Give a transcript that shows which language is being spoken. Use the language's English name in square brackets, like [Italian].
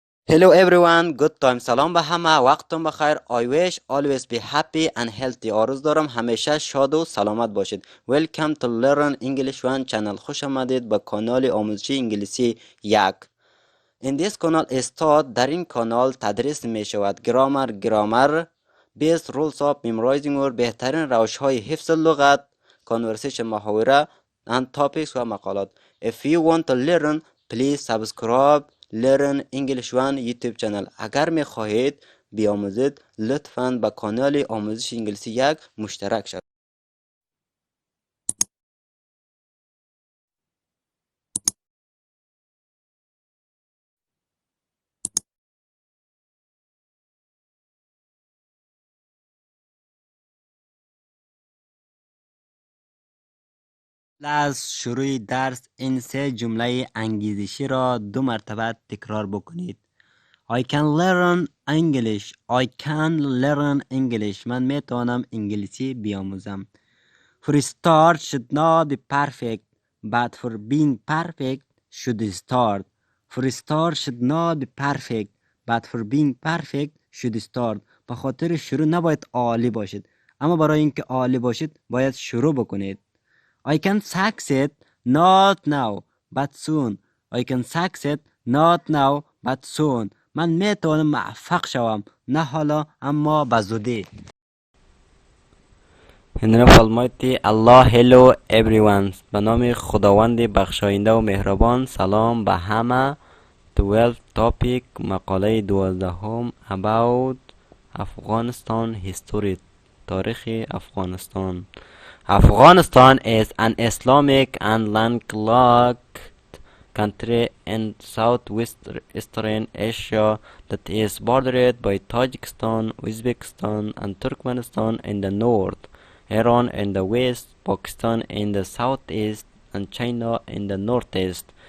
[English] Hello everyone, good time. [Persian] سلام به همه، وقتتون بخیر. [English] I wish always be happy and healthy. [Persian] آرزو دارم همیشه شاد و سلامت باشید. [English] Welcome to Learn English One channel. [Persian] خوش آمدید به کانال آموزشی انگلیسی یک. [English] In this channel is taught. [Persian] در این کانال تدریس می شود گرامر [English] best rules of memorizing or [Persian] بهترین روش های حفظ لغت، conversation محاوره and topics و مقالات. [English] If you want to learn, please subscribe Learn English One YouTube channel. [Persian] اگر می خواهید بیاموزید لطفاً به کانال آموزش انگلیسی یک مشترک شوید. از شروع درس این سه جمله انگیزشی را 2 مرتبه تکرار بکنید. [English] I can learn English. I can learn English. [Persian] من میتوانم انگلیسی بیاموزم. [English] For start should not be perfect, but for being perfect should start. For start should not be perfect, but for being perfect should start. [Persian] به خاطر شروع نباید عالی باشید، اما برای اینکه عالی باشید باید شروع بکنید. [English] I can succeed not now but soon. I can succeed not now but soon. [Persian] من میتوانم موفق شوم، نه حالا اما به زودی. [English] In the name of Almighty Allah, hello everyone. [Persian] به نام خداوند بخشاینده و مهربان. سلام به همه. [English] 12 topic مقاله 12 about Afghanistan history. [Persian] تاریخ افغانستان. [English] Afghanistan is an Islamic and landlocked country in southwestern Asia that is bordered by Tajikistan, Uzbekistan, and Turkmenistan in the north, Iran in the west, Pakistan in the southeast, and China in the northeast.